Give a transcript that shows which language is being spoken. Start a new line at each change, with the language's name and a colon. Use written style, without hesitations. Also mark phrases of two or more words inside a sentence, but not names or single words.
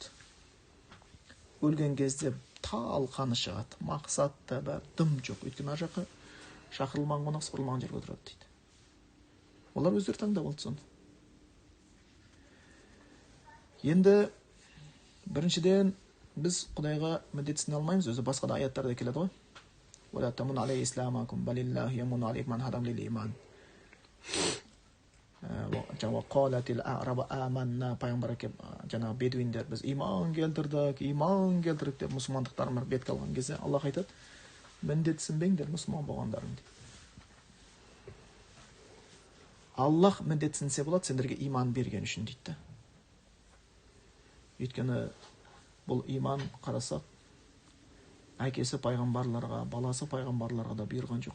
Kazakh: Өлген кезде талқаны шығады, мақсат та бар, дым жоқ. Өйткені ар жаққа шақырылмаған қонақ сыпырылмаған жерге отырады дейді. Олар өздері таңдап алды соны. Енді біріншіден біз Құдайға міндетсіне алмаймыз, өзі басқа да аяттарда келеді ғой.
Arabic: ولا تمن عليه إسلامكم بل الله يمن عليكم من هداكم للإيمان. وقالت الأعراب آمنا.
Kazakh: Пайғамбар әкеп жаңағы бедуиндер біз иман келтірдік деп мұсылмандықтарына бет қалған кезде Аллах айтады, міндетсінбеңдер мұсылман болғандарың дейді. Аллах міндетсінсе болады сендерге иман берген үшін дейді. Өйткені бұл иман қарасақ, әкесі пайғамбарларға, баласы пайғамбарларға да бұйырған жоқ қой.